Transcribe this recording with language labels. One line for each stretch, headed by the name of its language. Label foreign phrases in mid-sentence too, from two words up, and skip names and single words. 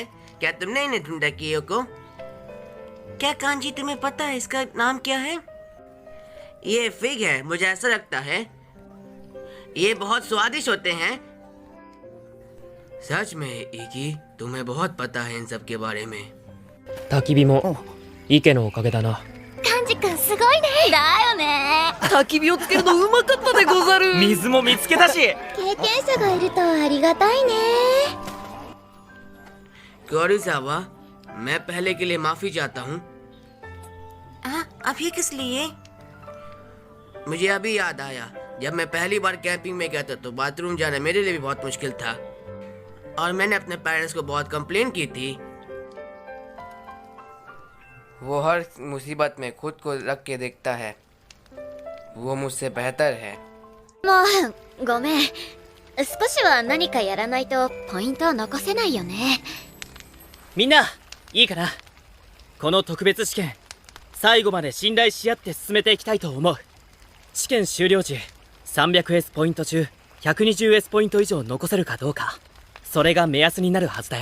Hindi: क्या तुमने इन्हें ढूंढा कियो को? क्या कांजी, तुम्हें पता है इसका नाम क्या है? ये फिग है, मुझे ऐसा लगता है। ये बहुत स्वादिष्ट होते हैं। सच में इकी, तुम्हें बहुत पता है इन सब के बारे में।
Japanese: 焚き火も池のおかげだな。カンジ君すごいね。だよね。焚き火をつけるのうまかったでござる。水も見つけたし。経験者がいるとありがたいね。
Hindi: कोरिसावा, मैं पहले के लिए माफी चाहता हूँ। अभी किस लिए? मुझे अभी याद आया, जब मैं पहली बार कैंपिंग में गया था तो बाथरूम जाना मेरे लिए भी बहुत मुश्किल था और मैंने अपने पेरेंट्स को बहुत कंप्लेन की थी। वो हर मुसीबत में खुद को रख के देखता है। वो मुझसे बेहतर है।
Japanese: もうごめん。少しは何かやらないとポイントを残せないよね。みんないいかな。この特別試験最後まで信頼し合って進めていきたいと思う。試験終了時 300S ポイント中 120S ポイント以上残せるかどうか、それが目安になるはずだよ。